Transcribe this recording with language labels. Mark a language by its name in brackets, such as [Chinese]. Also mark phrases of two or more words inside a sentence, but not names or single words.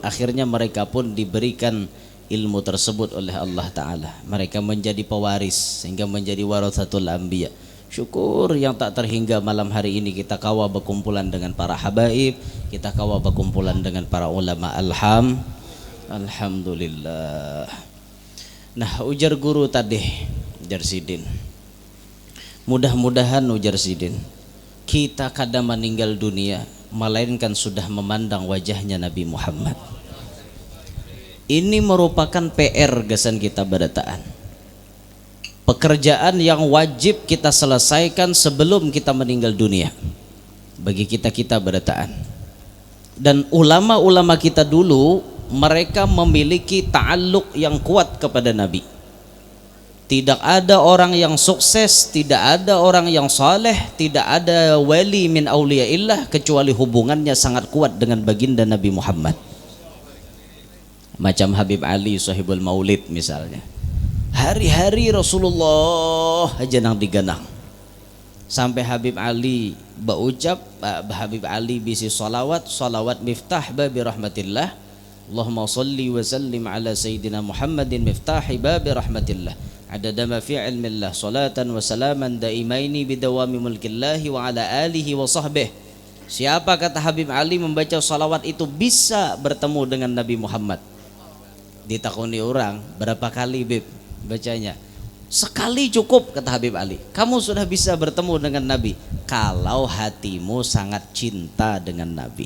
[Indonesian] Akhirnya mereka pun diberikan ilmu tersebut oleh Allah Ta'ala. Mereka menjadi pewaris sehingga menjadi [Arabic] ورثة الأنبياء. [Banjar] Syukur yang tak terhingga malam hari ini kita kawa berkumpulan dengan para habaib, kita kawa berkumpulan dengan para ulama. Alhamdulillah. Nah ujar guru tadi, ujar Sidin, mudah-mudahan ujar Sidin, kita kadang meninggal dunia melainkan sudah memandang wajahnya Nabi Muhammad. Ini merupakan PR gasan kita barataan, pekerjaan yang wajib kita selesaikan sebelum kita meninggal dunia bagi kita barataan. [Indonesian] Dan ulama-ulama kita dulu mereka memiliki ta'alluq yang kuat kepada Nabi. Tidak ada orang yang sukses, tidak ada orang yang saleh, tidak ada wali [Arabic] من أولياء الله [Indonesian] kecuali hubungannya sangat kuat dengan baginda Nabi Muhammad. [Banjar] Macam Habib Ali [Arabic] صاحب المولد [Banjar] misalnya, hari-hari Rasulullah aja nang diganang. Sampai Habib Ali berucap, Habib Ali bisi salawat [Arabic] مفتاح باب رحمة الله. اللهم صل وسلم على سيدنا محمد مفتاح باب رحمة الله عدد ما في علم الله صلاة وسلاما دائمين بدوام ملك الله وعلى آله وصحبه. [Indonesian] Siapa kata Habib Ali membaca salawat itu bisa bertemu dengan Nabi Muhammad. [Banjar] Ditakuni orang berapa kali Bib bacanya, Sekali cukup, kata Habib Ali. [Indonesian] Kamu sudah bisa bertemu dengan Nabi kalau hatimu sangat cinta dengan Nabi.